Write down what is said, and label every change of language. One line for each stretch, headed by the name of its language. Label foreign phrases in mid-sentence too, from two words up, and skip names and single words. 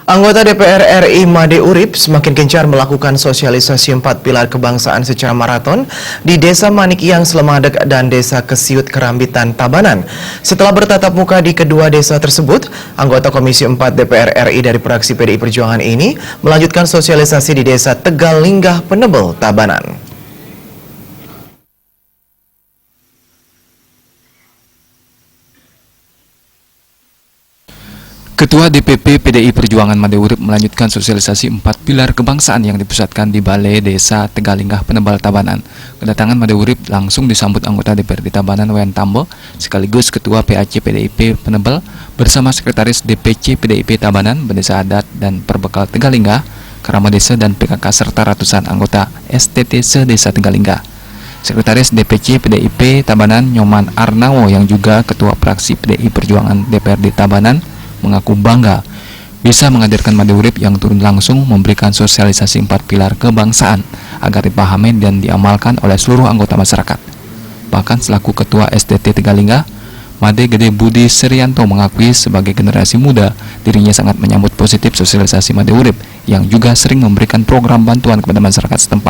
Indonesian: Anggota DPR RI Made Urip semakin gencar melakukan sosialisasi 4 pilar kebangsaan secara maraton di Desa Manikyang, Slemadeg dan Desa Kesiut, Kerambitan, Tabanan. Setelah bertatap muka di kedua desa tersebut, anggota Komisi 4 DPR RI dari fraksi PDI Perjuangan ini melanjutkan sosialisasi di Desa Tegal Linggah, Penebel, Tabanan. Ketua DPP PDI Perjuangan Made Urip melanjutkan sosialisasi 4 pilar kebangsaan yang dipusatkan di Balai Desa Tegal Linggah, Penebel, Tabanan. Kedatangan Made Urip langsung disambut anggota DPRD Tabanan Wayan Tambo sekaligus Ketua PAC PDIP Penebel bersama Sekretaris DPC PDIP Tabanan, Bendesa Adat dan Perbekal Tegal Linggah, Karama Desa dan PKK serta ratusan anggota STT se-Desa Tegal Linggah. Sekretaris DPC PDIP Tabanan Nyoman Arnawo yang juga Ketua Fraksi PDI Perjuangan DPRD Tabanan mengaku bangga bisa menghadirkan Made Urip yang turun langsung memberikan sosialisasi 4 pilar kebangsaan agar dipahami dan diamalkan oleh seluruh anggota masyarakat. Bahkan selaku Ketua STT Tegal Linggah, Made Gede Budi Serianto mengakui sebagai generasi muda dirinya sangat menyambut positif sosialisasi Made Urip yang juga sering memberikan program bantuan kepada masyarakat setempat.